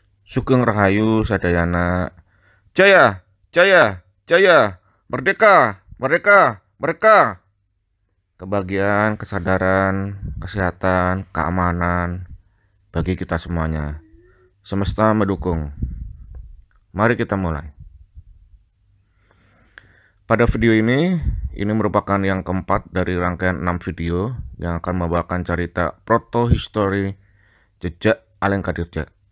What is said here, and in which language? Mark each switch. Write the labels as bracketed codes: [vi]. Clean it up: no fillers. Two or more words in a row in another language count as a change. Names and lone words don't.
[jv] Sugeng Rahayu Sadayana. [id] Jaya, Jaya, Jaya, Merdeka, Merdeka, Merdeka. Kebahagiaan, kesadaran, kesehatan, keamanan bagi kita semuanya. Semesta mendukung. Mari kita mulai. Pada video ini merupakan yang keempat dari rangkaian 6 video yang akan membawakan cerita proto-history jejak Alengka Dirja.